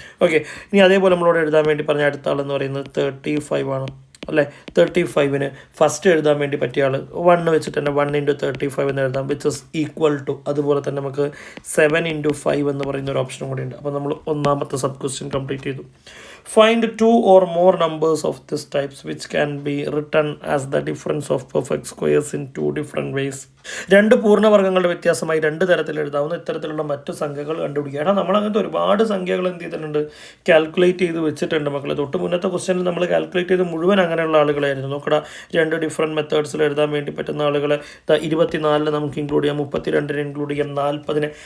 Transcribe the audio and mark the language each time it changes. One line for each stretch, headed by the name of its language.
Malayalam: Okay, ഇനി അതേപോലെ നമ്മളോട് എഴുതാൻ വേണ്ടി പറഞ്ഞ അടുത്ത ആളെന്ന് പറയുന്നത് 35 ആണ് അല്ലേ. 35ന് ഫസ്റ്റ് എഴുതാൻ വേണ്ടി പറ്റിയ ആൾ 1 വെച്ചിട്ട് തന്നെ 1 × 35 എന്ന് എഴുതാം,
English: Which is equal to.
Malayalam: അതുപോലെ തന്നെ നമുക്ക് 7 × 5 എന്ന് പറയുന്ന ഒരു ഓപ്ഷനും കൂടി ഉണ്ട്. അപ്പോൾ നമ്മൾ ഒന്നാമത്തെ സബ് ക്വസ്റ്റ്യൻ കംപ്ലീറ്റ് ചെയ്തു.
English: Find 2 or more numbers of this types which can be written as the difference of perfect squares in two different ways.
Malayalam: രണ്ട് പൂർണ്ണവർഗ്ഗങ്ങളുടെ വ്യത്യാസമായി രണ്ട് തരത്തിൽ എഴുതാവുന്ന ഇത്തരത്തിലുള്ള മറ്റു സംഖ്യകൾ കണ്ടുപിടിക്കുക. കാരണം നമ്മൾ അങ്ങനത്തെ ഒരുപാട് സംഖ്യകൾ എന്ത് ചെയ്തിട്ടുണ്ട്, കാൽക്കുലേറ്റ് ചെയ്ത് വെച്ചിട്ടുണ്ട് മക്കളെ. തൊട്ട് മുന്നത്തെ ക്വസ്റ്റ്യനിൽ നമ്മൾ കാൽക്കുലേറ്റ് ചെയ്ത് മുഴുവൻ അങ്ങനെയുള്ള ആളുകളായിരുന്നു. നോക്കടാ, രണ്ട് ഡിഫറെൻറ്റ് മെത്തേഡ്സിൽ എഴുതാൻ വേണ്ടി പറ്റുന്ന ആളുകളെ 24 നമുക്ക് ഇൻക്ലൂഡ് ചെയ്യാം, 32 ഇൻക്ലൂഡ് ചെയ്യാം, 40.